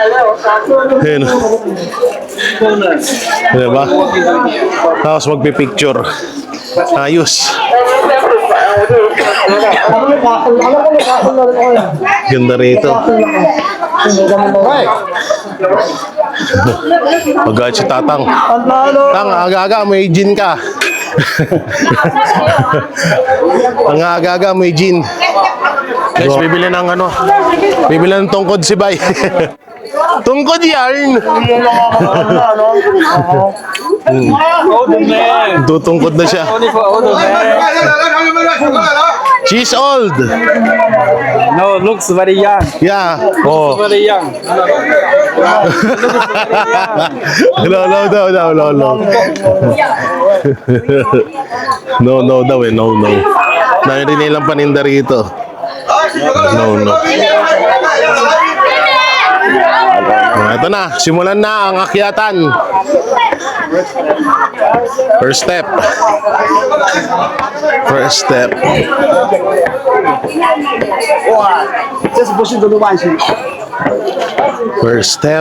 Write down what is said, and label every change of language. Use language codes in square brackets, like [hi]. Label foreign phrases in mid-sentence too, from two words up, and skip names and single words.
[tl] Ayun. Diba? Tapos magpipicture. Ayos. Ganda rito. Agad si Tatang. Tang, aga-aga, may gin ka. Ang aga-aga, may gin. Guys, bibili ng ano? Bibili ng tungkod si Bay. Tungkod yarn. Tutungkod na siya. [en] She's old. No, looks very young. Yeah. Oh. Very young. No. [tl] No daw, eh. No. Narinig nilang paninda rito. No. Ito na, simulan na ang akyatan. [en] First step. First step.